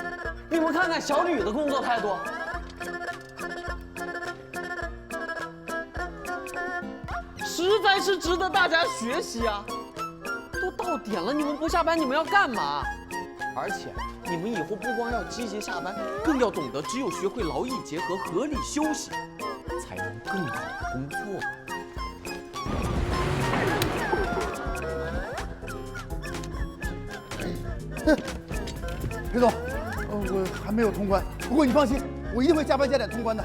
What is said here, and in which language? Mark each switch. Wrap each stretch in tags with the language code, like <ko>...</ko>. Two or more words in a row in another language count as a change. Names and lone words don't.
<zh>你们看看小呂的工作態度，實在是值得大家學習啊！都到點了，你們不下班，你們要幹嘛？而且你們以後不光要積極下班，更要懂得只有學會勞逸結合、合理休息，才能更好的工作。裴总，我还没有通关，不过你放心，我一定会加班加点通关的。</zh>